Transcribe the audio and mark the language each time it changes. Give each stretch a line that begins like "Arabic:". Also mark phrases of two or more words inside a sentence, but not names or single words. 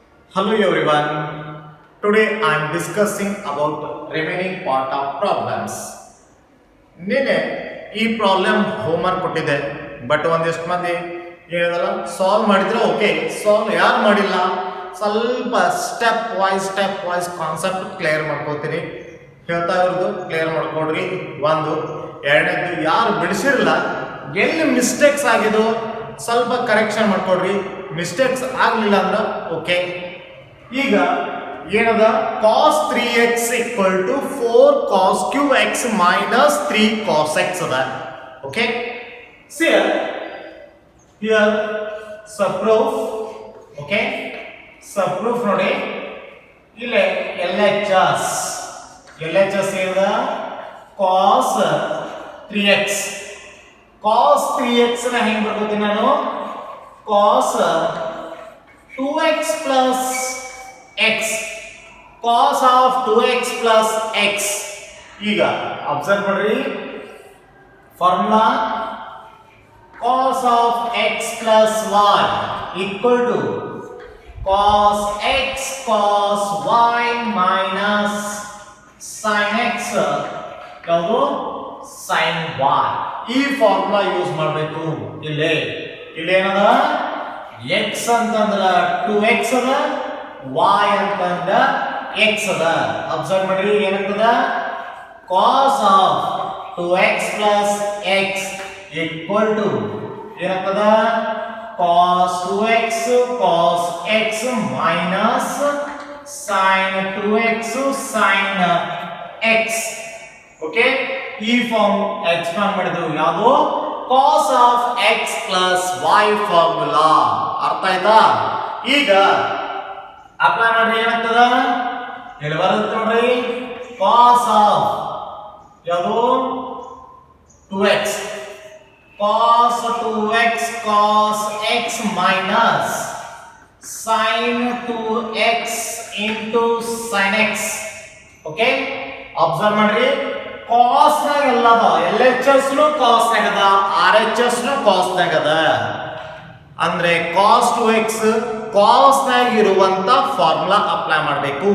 English: Hello everyone. Today I am discussing about remaining part of problems.
Kannada: ನಿನ್ನೆ ಈ
English: problem homework
Kannada: ಕೊಟ್ಟಿದೆ ಬಟ್ ಒಂದಿಷ್ಟು ಮಂದಿ ಹೇಳಿದಲ್ಲ ಸಾಲ್ವ್ ಮಾಡಿದ್ರೆ
English: okay solve
Kannada: ಯಾರು ಮಾಡಿಲ್ಲ ಸ್ವಲ್ಪ
English: step wise concept clear
Kannada: ಮಾಡ್ಕೋತೀರಿ ಹೇಳ್ತಾ ಇರೋದು ಕ್ಲಿಯರ್ ಮಾಡ್ಕೊಡ್ರಿ. ಒಂದು ಎರಡನೇದು ಯಾರು ಬಿಡಿಸಿರಲ್ಲ ಎಲ್ಲಿ ಮಿಸ್ಟೇಕ್ಸ್ ಆಗಿದ್ದು ಸ್ವಲ್ಪ ಕರೆಕ್ಷನ್ ಮಾಡ್ಕೊಡ್ರಿ. ಮಿಸ್ಟೇಕ್ಸ್ ಆಗಲಿಲ್ಲ ಅಂದ್ರೆ ಓಕೆ. ಈಗ ಏನದ
English: cos 3x equal to 4 cos cube x minus 3 cos x
Kannada: ಅದ. ಓಕೆ,
English: see here subproof.
Kannada: ಓಕೆ, subproof ನೋಡಿ ಇಲ್ಲಿ LHS ಏನದ
English: cos 3x. cos 3x
Kannada: ನ ಹೆಂಗ್ ಬರ್ಕೋತೀನಿ ನಾನು
English: cos 2x plus x cos of 2x plus x.
Kannada: ಈಗ ಅಬ್ಸರ್ವ್ ಮಾಡ್ರಿ
English: formula cos of x plus y equal to cos x cos y minus sin x
Kannada: ಯಾವುದು
English: sin y.
Kannada: ಈ
English: formula use
Kannada: ಮಾಡಬೇಕು. ಇಲ್ಲಿ ಏನದ x ಅಂತಂದ್ರ 2x ಅದ y ಅಂತಂದ್ರ x ಅದ. ಅಬ್ಸರ್ವ್ ಮಾಡ್ರಿ ಏನಾಗ್ತದ
English: cos of 2x plus x equal to
Kannada: ಏನಾಗ್ತದ
English: cos 2x cos x minus sin 2x sin x.
Kannada: ಓಕೆ, ಈ
English: form expand
Kannada: ಮಾಡಿದ್ರು ಯಾವುದು
English: cos of x plus y formula.
Kannada: ಅರ್ಥ ಆಯ್ತಾ? ಈಗ ಅಪ್ಲೈ ಮಾಡ್ರಿ ಏನಾಗ್ತದ ಇಲ್ಲಿ ಬರುತ್ತೆ ನೋಡ್ರಿ
English: cos of
Kannada: ಯಾವುದು 2x
English: cos 2x cos x minus sin 2x into sin x.
Kannada: ಓಕೆ, ಅಬ್ಸರ್ವ್ ಮಾಡ್ರಿ cos ನಾಗ ಎಲ್ಲ ಅದ LHS ನು cos ನಾಗ ಅದ RHS ನು cos ನಾಗ ಅದ. ಅಂದ್ರೆ
English: cos 2x cos
Kannada: ನಾಗ ಇರುವಂತ
English: formula apply
Kannada: ಮಾಡಬೇಕು.